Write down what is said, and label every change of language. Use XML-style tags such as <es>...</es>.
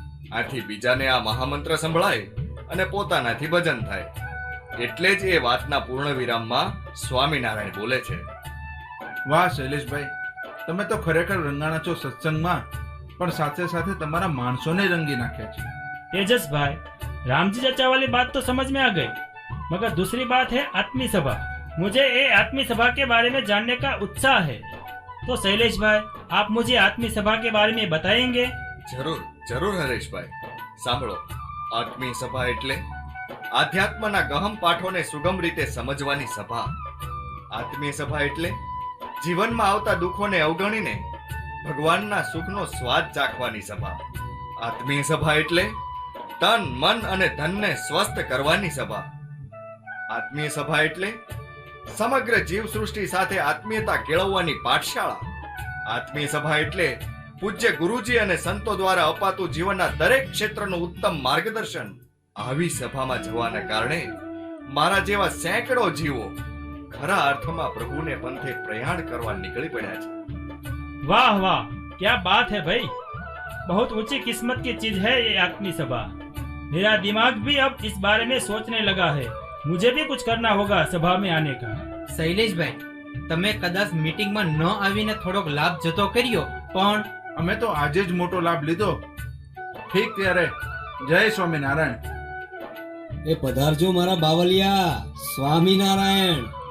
<gu>આથી બીજાને આ મહામંત્ર સંભળાય અને પોતાનાથી ભજન થાય. એટલે જ એ વાતના પૂર્ણ વિરામમાં સ્વામિનારાયણ બોલે છે. વાહ શૈલેષભાઈ, તમે તો ખરેખર રંગાણા છો સત્સંગમાં, પણ સાથે સાથે તમારા માણસોને રંગી નાખ્યા છે.</gu> <hi>तेजस भाई, रामजी चाचा वाली बात तो समझ में आ गई, मगर दूसरी बात है आत्मी सभा. मुझे ये आत्मी सभा के बारे में जानने का उत्साह है. तो शैलेश भाई, आप मुझे आत्मी सभा के बारे में बताएंगे?</hi> <gu>જરૂર જરૂર હરેશભાઈ. સાંભળો, આત્મીય સભા એટલે આધ્યાત્મના ગહન પાઠોને સુગમ રીતે સમજવાની સભા. આત્મીય સભા એટલે જીવનમાં આવતા દુઃખોને અવગણીને ભગવાનના સુખનો સ્વાદ ચાખવાની સભા. આત્મીય સભા એટલે તન મન અને ધનને સ્વસ્થ કરવાની સભા. આત્મીય સભા એટલે સમગ્ર જીવસૃષ્ટિ સાથે આત્મીયતા કેળવવાની પાઠશાળા. આત્મીય સભા એટલે પૂજ્ય ગુરુજી અને સંતો દ્વારા અપાતું જીવનના દરેક ક્ષેત્રનું ઉત્તમ માર્ગદર્શન. આવી સભામાં જવાના કારણે મારા જેવા સેંકડો જીવો ખરા અર્થમાં પ્રભુને પંથે પ્રયાણ કરવા નીકળી પડ્યા છે.</gu> <hi>वाह वाह, क्या बात है भाई, बहुत ऊंची किस्मत की चीज है ये आत्मी सभा. मेरा दिमाग भी अब इस बारे में सोचने लगा है. मुझे भी कुछ करना होगा सभा में आने का.</hi> <gu>શૈલેષભાઈ, તમે કદાચ મીટિંગમાં ન આવીને થોડોક લાભ જતો કર્યો, પણ અમે તો આજે જ મોટો લાભ લીધો. ઠીક ત્યારે જય સ્વામિનારાયણ. એ પધારજો મારા બાવલિયા. સ્વામિનારાયણ.</gu>